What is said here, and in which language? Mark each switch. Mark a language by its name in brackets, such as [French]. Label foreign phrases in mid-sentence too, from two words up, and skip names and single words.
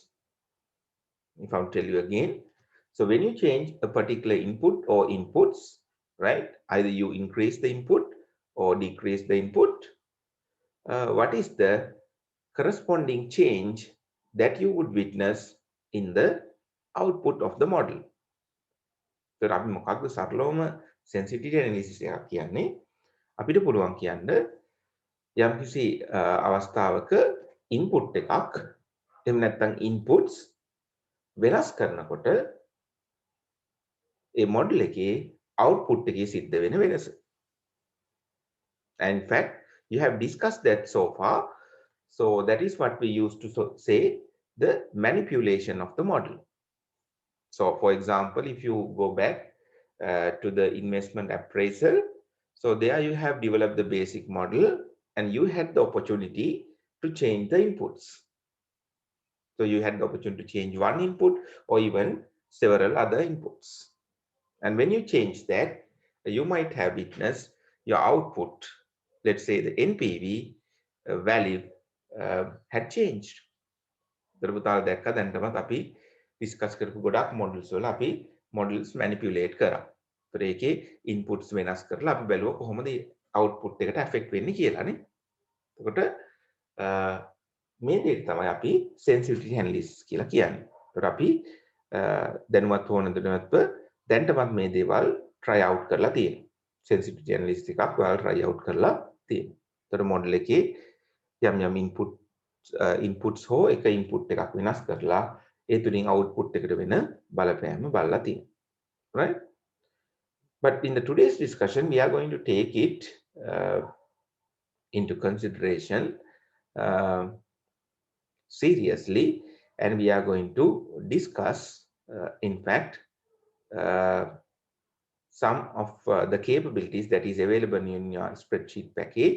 [English] If I'll tell you again, so when you change a particular input or inputs, right, either you increase the input or decrease the input, what is the corresponding change that you would witness in the output of the model? [Sinhala] So අපි මොකක්ද සරලවම [English] sensitivity analysis [Sinhala] එකක් කියන්නේ අපිට පුළුවන් කියන්න යම්කිසි අවස්ථාවක input එකක් එහෙම නැත්නම් inputs වෙනස් කරනකොට ඒ model එකේ output එකේ සිද්ධ වෙන වෙනස. [English] And in fact, you have discussed that so far. So that is what we used to say the manipulation of the model. So for example, if you go back to the investment appraisal, so there you have developed the basic model and you had the opportunity to change the inputs. So you had the opportunity to change one input or even several other inputs. And when you change that, you might have witnessed your output, let's say the NPV value had changed. [Sinhala] දරපුතාල දැක්ක දැන්ටමත් අපි ඩිස්කස් කරපු ගොඩක් මොඩල්ස් වල අපි [English] models manipulate [Sinhala] කරා. ඒතර ඒකේ ඉන්පුට්ස් වෙනස් කරලා අපි බැලුවා කොහොමද අවුට්පුට් එකට ඇෆෙක්ට් වෙන්නේ කියලානේ. එතකොට මේ දෙයට තමයි අපි [English] sensitivity analysis [Sinhala] කියලා කියන්නේ. ඒතර අපි දැනුවත් හොන දැනුවත්ව දැන්ටමත් මේ දේවල් [English] try out [Sinhala] කරලා තියෙනවා. [English] sensitivity analysis [Sinhala] එකක් ඔයාලා [English] try out [Sinhala] කරලා තියෙනවා. ඒතර මොඩල් එකේ යම් inputs හෝ එක input එකක් වෙනස් කරලා ඒ තුලින් output එකට වෙන බලපෑම බලලා තියෙනවා. [English] Right? But in the today's discussion, we are going to take it into consideration seriously, and we are going to discuss, in fact, some of the capabilities that is available in your spreadsheet package.